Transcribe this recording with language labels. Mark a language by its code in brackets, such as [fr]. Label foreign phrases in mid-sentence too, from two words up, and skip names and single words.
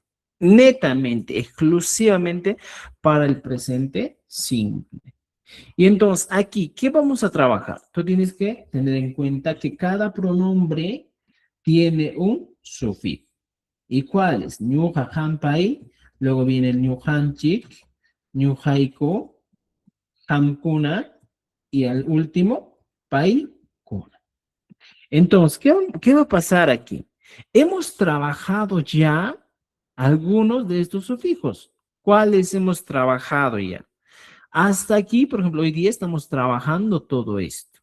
[es] Netamente, exclusivamente para el presente simple. Y entonces, aquí, ¿qué vamos a trabajar? Tú tienes que tener en cuenta que cada pronombre tiene un sufijo. ¿Y cuáles? [qu] Ñuja hampai, [es] luego viene el [qu] ñujanchik, ñujaiko, hamkuna [es] y al último, paikuna. Entonces, ¿qué va a pasar aquí? Hemos trabajado ya algunos de estos sufijos. ¿Cuáles hemos trabajado ya? Hasta aquí, por ejemplo, hoy día estamos trabajando todo esto.